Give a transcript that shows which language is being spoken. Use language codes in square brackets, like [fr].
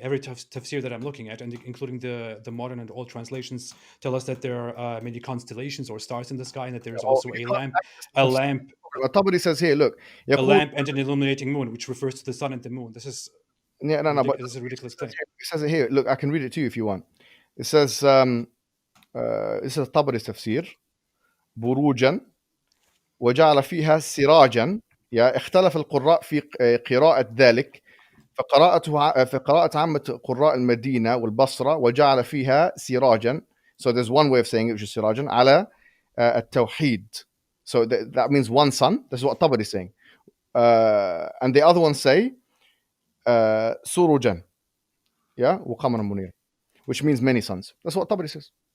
[en] Every tafsir that I'm looking at, and including the modern and old translations, tell us that there are many constellations or stars in the sky, and that there is also a lamp. Tabari says here, look, a lamp and an illuminating moon, which refers to the sun and the moon. This is but this is a ridiculous claim. It says it here. Look, I can read it to you if you want. It says, this is Tabari's tafsir. [ar] بروجا وجعل فيها سراجا اختلف القراء في قراءة ذلك فقراءة عامة قراء المدينة والبصرة وجعل فيها سراجا. [en] So there's one way of saying it, which is [ar] سراجا على التوحيد. [en] So that means one sun. That's what Tabari is saying. And the other ones say [ar] سروجا, وقمرا منيرا, [en] which means many suns. That's what Tabari says.